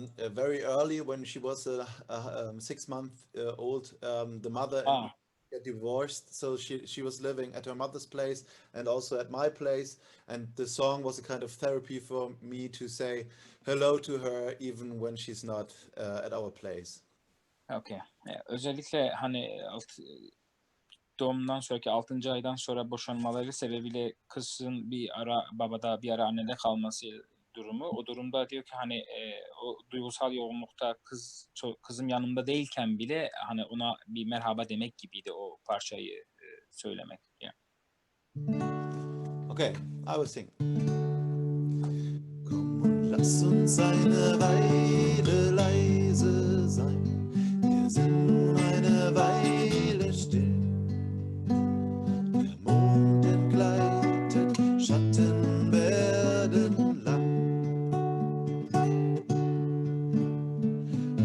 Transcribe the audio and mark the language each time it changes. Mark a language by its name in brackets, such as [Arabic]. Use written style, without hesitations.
[English] Very early, when she was 6 month old, the mother and get divorced, so she was living at her mother's place and also at my place, and the song was a kind of therapy for me to say hello to her even when she's not at our place. Okay. [Turkish] Özellikle hani doğumdan sonraki 6. aydan sonra boşanmaları sebebiyle kızın bir ara babada bir ara annede kalması durumu. O durumda diyor ki hani o duygusal yoğunlukta kızım yanımda değilken bile hani ona bir merhaba demek gibiydi o parçayı söylemek. [English] Yeah. Okay, I will sing. [German] Komm und lass uns eine Weile leise sein. Wir sind nun eine Weile still. Der Mond entgleitet, Schatten werden lang.